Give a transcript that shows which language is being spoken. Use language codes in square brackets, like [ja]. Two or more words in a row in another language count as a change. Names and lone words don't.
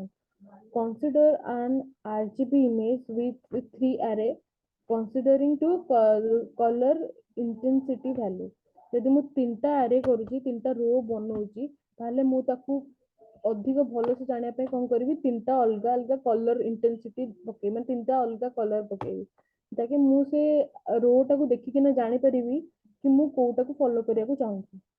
[en] Consider an RGB image with three array considering to color intensity value। [or] ଯଦି ମୁଁ ତିନିଟା ଆରେ କରୁଛି, ତିନିଟା ରୋ ବନଉଛି, ତାହେଲେ ମୁଁ ତାକୁ ଅଧିକ ଭଲସେ ଜାଣିବା ପାଇଁ କଣ କରିବି, ତିନିଟା ଅଲଗା ଅଲଗା [en] color intensity [or] ପକେଇବି, ମାନେ ତିନିଟା ଅଲଗା କଲର ପକେଇବି, ଯାହାକି ମୁଁ ସେ ରୋ ଟାକୁ ଦେଖିକିନା ଜାଣିପାରିବି କି ମୁଁ କୋଉଟାକୁ ଫଲୋ କରିବାକୁ ଚାହୁଁଛି।